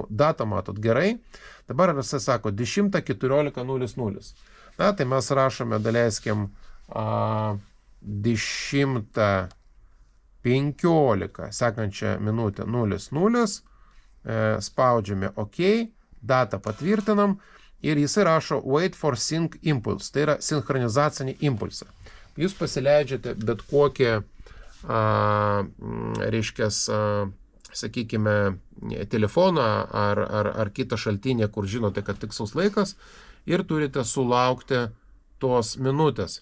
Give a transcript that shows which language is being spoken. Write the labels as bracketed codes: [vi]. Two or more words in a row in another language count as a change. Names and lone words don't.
[lt] Datą matot gerai. Dabar jisai sako 10:14:00. Na, tai mes rašome, daleiskim, 10:15 sekančią minutę 00. Spaudžiame OK, datą patvirtinam ir jisai rašo [en] wait for sync impulse, [lt] tai yra sinchronizacinį impulsą. Jūs pasileidžiate bet kokį sakykime, telefoną ar kitą šaltinį, kur žinote, kad tikslus laikas ir turite sulaukti tos minutės.